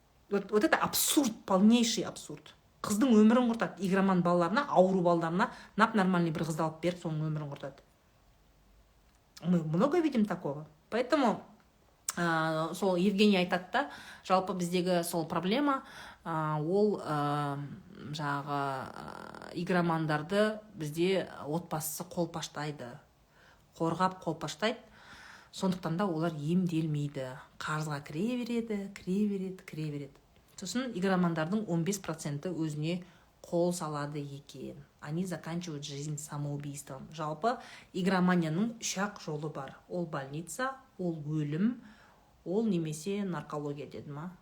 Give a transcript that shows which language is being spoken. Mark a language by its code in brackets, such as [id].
[ru] Вот это абсурд, полнейший абсурд. [kk] Қыздың өмірін құртады. Игроман балаларына, ауру балаларына нап-нормальный бір қызды алып беріп, соның өмірін құртады. [ru] Мы много видим такого. [kk] Поэтому сол Евгений айтады да, жалпы біздегі сол проблема, ол жаңағы игромандарды бізде отбасысы қолпаштайды, қорғап қолпаштайды. Сондықтан да олар емделмейді. Қарызға кіре береді. Сосын игромандардың 15% өзіне қол салады екен. [ru] Они заканчивают жизнь самоубийством. [kk] Жалпы игроманияның 3 жолы бар. Ол больница, ол өлім, ол немесе наркология деді ма.